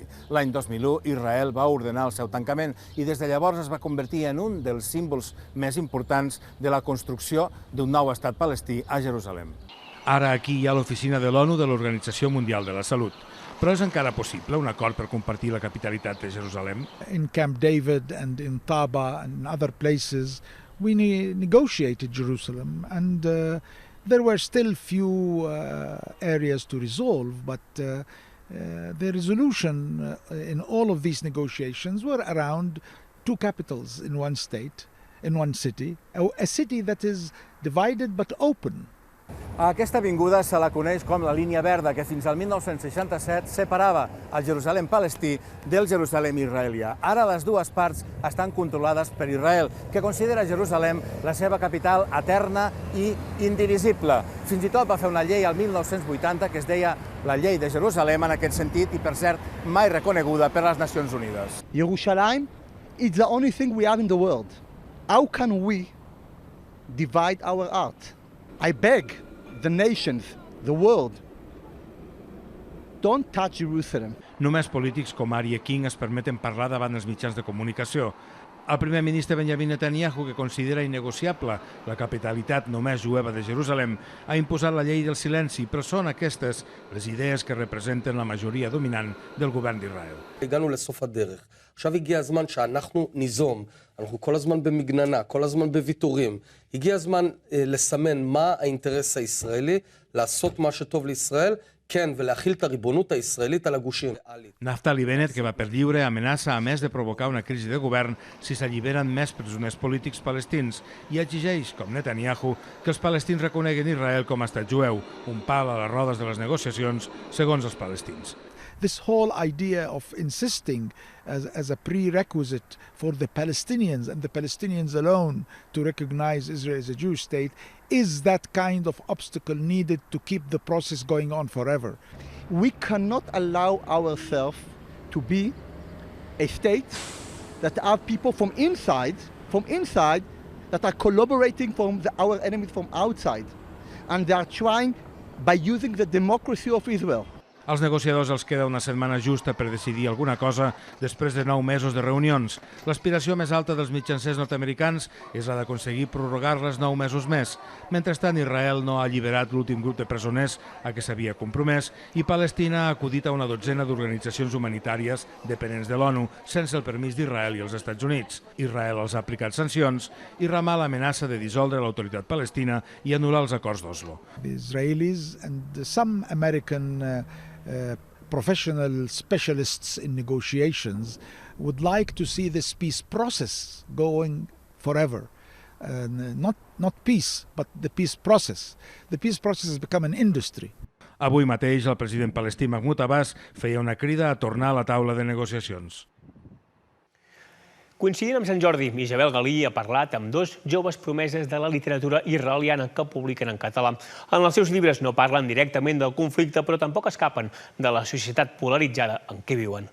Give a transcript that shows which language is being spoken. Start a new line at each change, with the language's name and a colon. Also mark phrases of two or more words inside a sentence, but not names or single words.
Catalan: L'any 2001, Israel va ordenar el seu tancament i des de llavors es va convertir en un dels símbols més importants de la construcció d'un nou estat palestí a Jerusalem. Ara aquí hi ha l'oficina de l'ONU de l'Organització Mundial de la Salut. Però és encara possible un acord per compartir la capitalitat de Jerusalem?
English: In Camp David and in Taba and other places, we negotiated Jerusalem, and there were still few areas to resolve, but the resolution in all of these negotiations were around two capitals in one state, in one city, a city that is divided but open.
Catalan: A aquesta avinguda se la coneix com la línia verda, que fins al 1967 separava el Jerusalem palestí del Jerusalem israelià. Ara les dues parts estan controlades per Israel, que considera Jerusalem la seva capital eterna i indivisible. Fins i tot va fer una llei al 1980 que es deia la llei de Jerusalem en aquest sentit i, per cert, mai reconeguda per les Nacions Unides.
English: Jerusalem is the only thing we have in the world. How can we divide our art? I beg the nations, the world, don't touch Jerusalem.
Catalan: Només polítics com Aryeh King es permeten parlar davant els mitjans de comunicació. El primer ministre Benjamin Netanyahu, que considera innegociable la capitalitat només jueva de Jerusalem, ha imposat la llei del silenci, però són aquestes les idees que representen la majoria dominant del govern d'Israel.
Hebrew: הגענו לסוף הדרך. עכשיו הגיע הזמן שאנחנו ניזום. אנחנו כל הזמן במגננה, כל הזמן בוויתורים. הגיע הזמן לסמן מה האינטרס הישראלי, לעשות מה שטוב לישראל, כן, ולהכיל את הריבונות הישראלית על הגושים.
Catalan: Naftali Bennett, que va per lliure, amenaça a més de provocar una crisi de govern si s'alliberen més presoners polítics palestins i exigeix, com Netanyahu, que els palestins reconeguen Israel com a estat jueu, un pal a les rodes de les negociacions, segons els palestins.
English: This whole idea of insisting as a prerequisite for the Palestinians and the Palestinians alone to recognize Israel as a Jewish state is that kind of obstacle needed to keep the process going on forever. We cannot allow ourselves to be a state that have people from inside that are collaborating from our enemies from outside. And they are trying, by using the democracy of Israel,
Catalan: Als negociadors els queda una setmana justa per decidir alguna cosa després de 9 mesos de reunions. L'aspiració més alta dels mitjancers nord-americans és la d'aconseguir prorrogar-les 9 mesos més. Mentrestant, Israel no ha alliberat l'últim grup de presoners a què s'havia compromès i Palestina ha acudit a una dotzena d'organitzacions humanitàries dependents de l'ONU sense el permís d'Israel i els Estats Units. Israel els ha aplicat sancions i Ramallah amenaça de dissoldre l'autoritat palestina i anul·lar els acords d'Oslo.
English: The Israelis and some American professional specialists in negotiations would like to see this peace process going forever. Not peace, but the peace process. The peace process has become an industry.
Catalan: Avui mateix el president palestí Mahmoud Abbas feia una crida a tornar a la taula de negociacions. Coincidint amb Sant Jordi, Isabel Galí ha parlat amb dos joves promeses de la literatura israeliana que publiquen en català. En els seus llibres no parlen directament del conflicte, però tampoc escapen de la societat polaritzada en què viuen.